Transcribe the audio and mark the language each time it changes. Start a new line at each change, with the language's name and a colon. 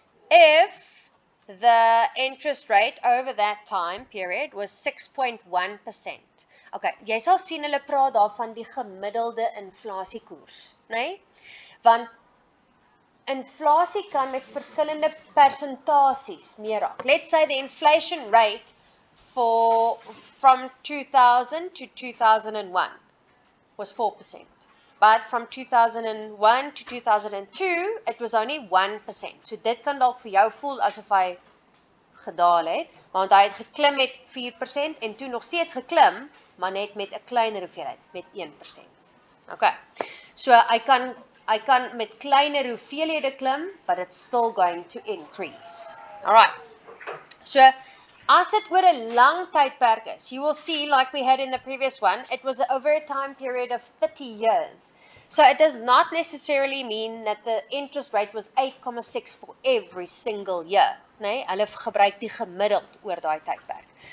English: If the interest rate over that time period was 6.1%.
Afrikaans: Okay, jy sal sien hulle praat daarvan die gemiddelde inflasiekoers, né? Want inflasie kan met verskillende persentasies meer raak.
English: Let's say the inflation rate from 2000 to 2001 was 4%. But from 2001 to 2002, it was only 1%.
Afrikaans: So dit kan dalk vir jou voel asof hy gedaal het, want hy het geklim met 4% en toe nog steeds geklim, maar net met 'n kleiner hoeveelheid, met 1%. Okay. So hy kan met kleiner hoeveelhede klim,
English: but it's still going to increase.
Afrikaans: Alright. So as dit oor 'n lang tydperk is,
English: you will see, like we had in the previous one, it was over a time period of 30 years. So it does not necessarily mean that the interest rate was 8,6 for every single year.
Afrikaans: Nee, hulle gebruik die gemiddeld oor daai tydperk.